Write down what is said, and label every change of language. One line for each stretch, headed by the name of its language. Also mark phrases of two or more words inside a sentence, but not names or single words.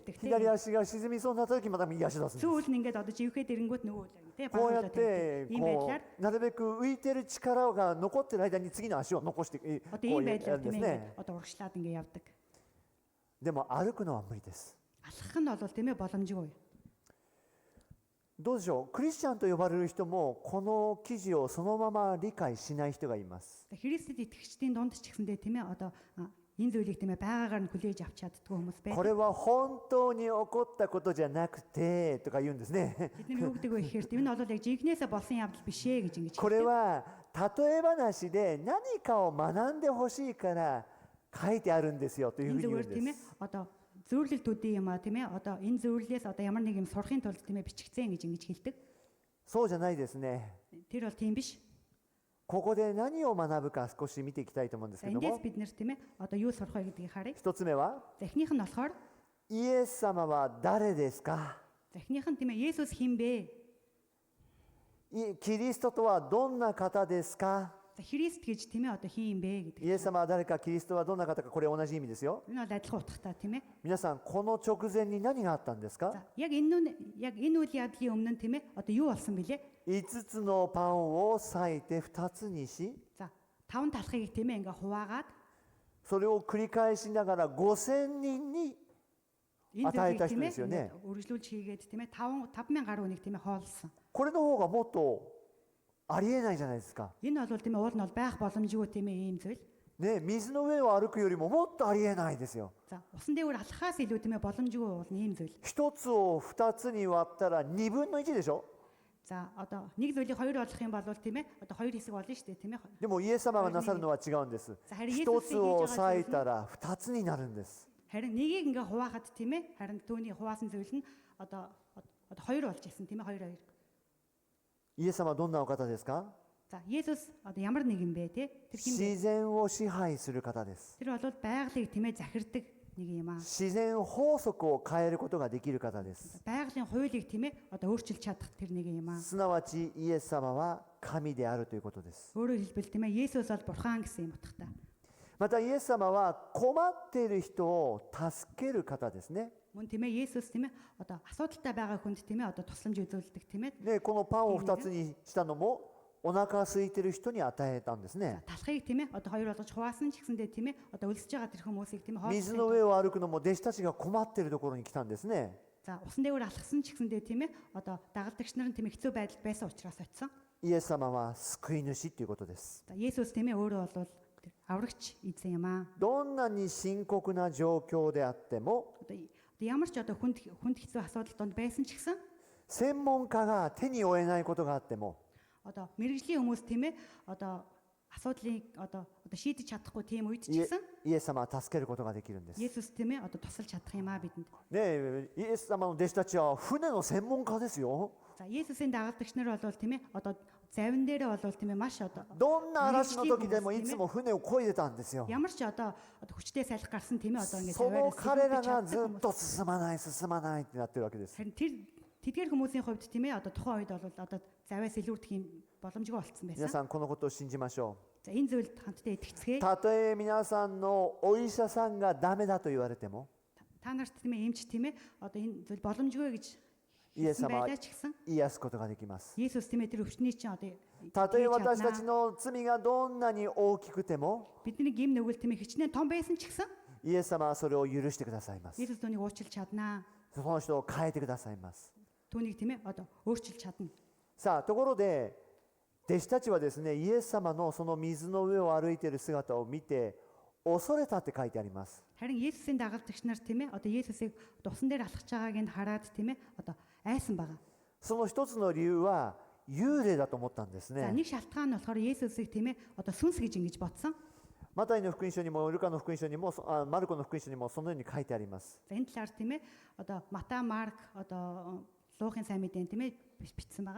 Mongolian: тавьдаг
Japanese: 左
Mongolian: тийм.
Japanese: 足が沈みそうになった時また右足を出すんです。
Mongolian: Сүүл нь ингээд одоо живхээ дэрэнгүүт нөгөө хөлөө тийм
Japanese: こう
Mongolian: баруун
Japanese: や
Mongolian: хөлөө
Japanese: っ
Mongolian: тавьдаг.
Japanese: て
Mongolian: Ийм
Japanese: こ
Mongolian: байдлаар
Japanese: うなるべく浮いてる力が残ってる間に次の足を残してこ
Mongolian: одоо
Japanese: う
Mongolian: ийм
Japanese: やる
Mongolian: байдлаар
Japanese: んで
Mongolian: тийм
Japanese: す
Mongolian: ээ
Japanese: ね。
Mongolian: одоо урагшлаад ингээд явдаг.
Japanese: でも歩くのは無理です。
Mongolian: Алхах нь бол тийм ээ боломжгүй.
Japanese: どうでしょう、クリスチャンと呼ばれる人もこの記事をそのまま理解しない人がいます。
Mongolian: За Христэд итгэгчдийн дунд ч гэсэндээ тийм ээ одоо энэ зүйлийг тийм ээ байгаагаар нь хүлээж авч чаддгүй хүмүүс
Japanese: こ
Mongolian: байдаг.
Japanese: れは本当に起こったことじゃなくてとか言うんですね。
Mongolian: Бид нар юу гэдэг вэ гэхээр тийм нь бол яг жинхнээсээ болсон явдал биш ээ гэж ингэж
Japanese: これ
Mongolian: хэлдэг.
Japanese: は例え話で何かを学んでほしいから書いてあるんですよというふう
Mongolian: Энэ
Japanese: に言う
Mongolian: зүгээр
Japanese: ん
Mongolian: тийм
Japanese: で
Mongolian: ээ
Japanese: す。
Mongolian: одоо зөвлөлт үдээ юм а тийм ээ одоо энэ зөвлөлөөс одоо ямар нэг юм сурахын тулд тийм ээ бичигцэн гэж ингэж хэлдэг.
Japanese: そうじゃないですね。
Mongolian: Тэр бол тийм биш.
Japanese: ここで何を学ぶか少し見ていきたいと思うんです
Mongolian: За
Japanese: けど
Mongolian: эндээс
Japanese: も、
Mongolian: бид нэр тийм ээ одоо юу сурах вэ гэдгийг харъя.
Japanese: 一つ目は
Mongolian: За эхнийх нь болохоор
Japanese: イエス様は誰ですか？
Mongolian: за эхнийх нь тийм ээ Есүс хэн бэ?
Japanese: キリストとはどんな方ですか？
Mongolian: За Христ гэж тийм ээ одоо хин юм бэ гэдэг.
Japanese: イエス様は誰か、キリストはどんな方か、これ同じ意味ですよ。
Mongolian: Энэ бол адилхан утгатай тийм ээ.
Japanese: 皆さん、この直前に何があったんですか？
Mongolian: За яг энэ үйл явдлын өмнө нь тийм ээ одоо юу болсон бэлээ?
Japanese: 5 つのパンを裂いて2つにし、
Mongolian: За 5 талхыг тийм ээ ингээ хуваагаад
Japanese: それを繰り返しながら5000人に
Mongolian: энэ
Japanese: 与えた
Mongolian: зүйлийг
Japanese: 人ですよね。
Mongolian: үргэлжлүүлж хийгээд тийм ээ 5000 гаруй нэг тийм ээ хоолсон.
Japanese: これの方がもっとありえないじゃないですか。
Mongolian: Энэ бол тийм ээ уул нь бол байх боломжгүй тийм ээ ийм зүйл.
Japanese: ね、水の上を歩くよりももっとありえないですよ。
Mongolian: За усан дээгүүр алхахаас илүү тийм ээ боломжгүй уул нь ийм зүйл.
Japanese: 1 つを2つに割ったら2分の1でしょ。
Mongolian: За одоо нэг зүйлийг хоёр болгох юм бол тийм ээ одоо хоёр хэсэг болно шүү дээ тийм ээ.
Japanese: でもイエス様がなさるのは違うんです。1つを裂いたら2つになるんです。
Mongolian: Харин нэгийг ингээ хуваахад тийм ээ харин түүний хуваасан зүйл нь одоо хоёр болж ирсэн тийм ээ хоёр.
Japanese: イエス様はどんなお方ですか？
Mongolian: За Есүс одоо ямар нэг юм бэ те? Тэр хин бэ?
Japanese: 自然を支配する方です。
Mongolian: Тэр бол байгалыг тийм ээ захирдаг нэг юм аа.
Japanese: 自然法則を変えることができる方です。
Mongolian: Байгалийн хуулийг тийм ээ одоо өөрчилж чадах тэр нэг юм аа.
Japanese: すなわちイエス様は神であるということです。
Mongolian: Өөрөөр хэлбэл тийм ээ Есүс бол бурхан гэсэн юм утгатай.
Japanese: またイエス様は困っている人を助ける方ですね。
Mongolian: Мөн тийм ээ Есүс тийм ээ одоо асуудалтай байгаа хүнд тийм ээ одоо тусламж үзүүлдэг тийм ээ.
Japanese: で、このパンを2つにしたのもお腹空いている人に与えたんですね。
Mongolian: Талхыг тийм ээ одоо хоёр болгож хуваасан ч гэсэндээ тийм ээ одоо өлсөж байгаа тэр хүмүүсийг тийм ээ
Japanese: 水の上を歩くのも弟子たちが困っているところに来たんですね。
Mongolian: За усан дээгүүр алхсан ч гэсэндээ тийм ээ одоо дагалдагч нар нь тийм ээ хэцүү байдалд байсан учраас очисон.
Japanese: イエス様は救い主ということです。
Mongolian: За Есүс тийм ээ өөрөө бол аврагч эзэн юм аа.
Japanese: どんなに深刻な状況であっても、
Mongolian: Одоо ямар ч одоо хүнд хэцүү асуудал донд байсан ч гэсэн
Japanese: 専門家が手に負えないことがあっても、
Mongolian: одоо мэрэгжлийн хүмүүс тийм ээ одоо асуудлыг одоо шийдэж чадахгүй тийм үед ч
Japanese: イエ
Mongolian: гэсэн
Japanese: イエス様は助けることができるんです。ね
Mongolian: Есүс тийм ээ одоо тусалж чадах юм аа бидэнд.
Japanese: え、イエス様の弟子たちは船の専門家ですよ。
Mongolian: За Есүсийн дагалдагч нар бол тийм ээ одоо завин дээрээ бол тийм ээ маш одоо
Japanese: どんな嵐の時でもいつも船を漕いでたんですよ。
Mongolian: ямар ч одоо хүчтэй салхи гарсан тийм ээ одоо ингэ
Japanese: その
Mongolian: завиараа
Japanese: 彼ら
Mongolian: сэлгэж
Japanese: がず
Mongolian: чаддаг
Japanese: っと進まない進まないってなってるわけです。
Mongolian: харин тэр тэдгээр хүмүүсийн хувьд тийм ээ одоо тухайн үед бол одоо завиас илүүрдэх юм боломжгүй болцсон
Japanese: 皆
Mongolian: байсан.
Japanese: さんこのことを信じましょ
Mongolian: За энэ зүйлд хамтдаа итгэцгээе.
Japanese: う。たとえ皆さんのお医者さんがダメだと言われても、
Mongolian: Та та нарт тийм ээ эмч тийм ээ одоо энэ зүйл боломжгүй гэж
Japanese: イエス
Mongolian: хэлсэн
Japanese: 様は
Mongolian: байлаа ч гэсэн
Japanese: 癒すことができます。
Mongolian: Есүс тийм ээ тэр өвчтний чинь одоо
Japanese: たとえ
Mongolian: хийж
Japanese: 私たち
Mongolian: чаднаа.
Japanese: の罪がどんなに大きくても、
Mongolian: бидний гим нүгэл тийм ээ хичнээн том байсан ч гэсэн
Japanese: イエス様はそれを許してくださいます。
Mongolian: Есүс түүнийг уучлж чаднаа.
Japanese: その人を変えてくださいます。
Mongolian: Түүнийг тийм ээ одоо өөрчилж чадна.
Japanese: さあ、ところで、弟子たちはですね、イエス様のその水の上を歩いている姿を見て、恐れたって書いてあります。
Mongolian: Харин Есүсийн дагалдагч нар тийм ээ одоо Есүсийг усан дээр алхаж байгааг нь хараад тийм ээ одоо айсан байгаа.
Japanese: その一つの理由は、幽霊だと思ったんです
Mongolian: За
Japanese: ね。
Mongolian: нэг шалтгаан нь болохоор Есүсийг тийм ээ одоо сүнс гэж ингэж бодсон.
Japanese: マタイの福音書にも、ルカの福音書にも、マルコの福音書にもそのように書いてあります。
Mongolian: За энэ талаар тийм ээ одоо Мата, Марк одоо Луухын сайн мэдээнд тийм ээ бичсэн байгаа.